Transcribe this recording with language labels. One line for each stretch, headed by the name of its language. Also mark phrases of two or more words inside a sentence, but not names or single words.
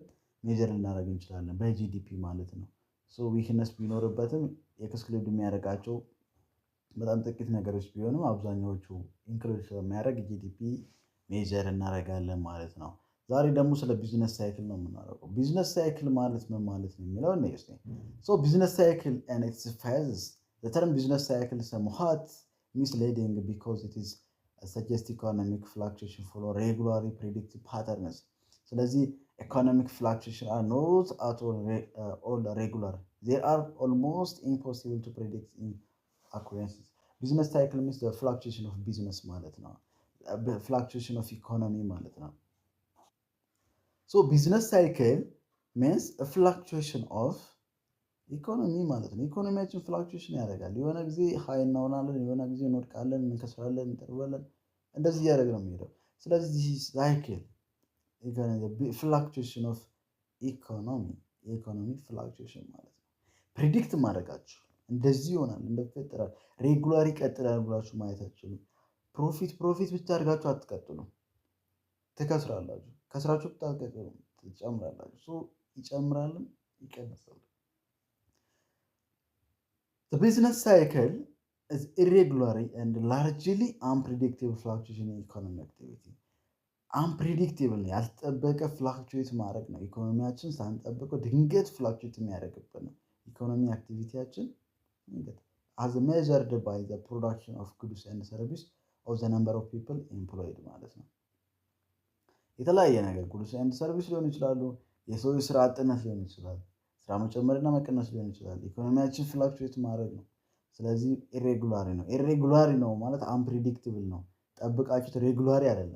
Amharic: ሜጀር ልናደርግ እንችላለን በጂዲፒ ማለት ነው። ዊክነስ ቢኖርበትም ኤክስክሉድ የሚያደርጋቸው በጣም ጥቂት ነገሮች ቢሆንም አብዛኛዎቹ ኢንክሉድ ስለሚያደርግ ጂዲፒ ሜጀር እናደርጋለን ማለት ነው። ዛሬ ደግሞ ስለ
English: business cycle
Amharic: ነው የምናደርገው።
English: business cycle
Amharic: ማለት ምን ማለት ነው የሚለው
English: business cycle and its phases the term business cycle somewhat misleading because it is suggest economic fluctuation follow regularly predicted patterns. ስለዚህ economic fluctuation are not at all regular. They are almost impossible to predict in occurrences. Business cycle means the fluctuation of business
Amharic: ማለት ነው።
English: fluctuation of economy
Amharic: ማለት ነው።
English: So business cycle means a fluctuation
Amharic: of ኢኮኖሚ ማለት ነው። ኢኮኖሚያችን ፍላክቹዌሽን ያደርጋል። የሆነ ጊዜ ሀይ እናሆናለን፣ የሆነ ጊዜ እንወድቃለን፣ እንከስራለን፣ እንጠርባለን። እንደዚህ እያደረግ ነው የሚሄደው። ስለዚህ ሳይክል
English: fluctuation of economy፣
Amharic: የኢኮኖሚ ፍላክቹዌሽን ማለት ነው። ፕሪዲክት ማድረጋችሁ እንደዚህ ይሆናል፣ እንደፈጠራል፣ ሬጉላር ይቀጥላል ብላችሁ ማየት አትችሉም። ፕሮፊት ብቻ አድርጋችሁ አትቀጥሉም፣ ትከስራላችሁ። ከስራችሁ ብታቀጥሉ ትጨምራላችሁ። ይጨምራልም ይቀንሳል።
English: The business cycle is irregular and largely unpredictable fluctuation in economic activity.
Amharic: Unpredictable ነው፣ ያልተጠበቀ ፍላክቹዌት ማድረግ ነው። ኢኮኖሚያችን ሳንጠብቀው ድንገት ፍላክቹዌት የሚያደርግበት ነው። ኢኮኖሚ አክቲቪቲያችን
English: as measured by the production of goods and service of the number of people employed
Amharic: ማለት ነው። የተለያየ ነገር
English: goods and service
Amharic: ሊሆን ይችላሉ፣ የሰው ስራ አጥነት ሊሆን ይችላል፣ ስራ መጨመርና መቀነስ ሊሆን ይችላል። ኢኮኖሚያችን ፍላክቹዌት ማድረግ ነው። ስለዚህ ኢሬጉላሪ ነው። ኢሬጉላሪ ነው ማለት አንፕሪዲክትብል ነው። ጠብቃችሁት ሬጉላሪ አይደለም፣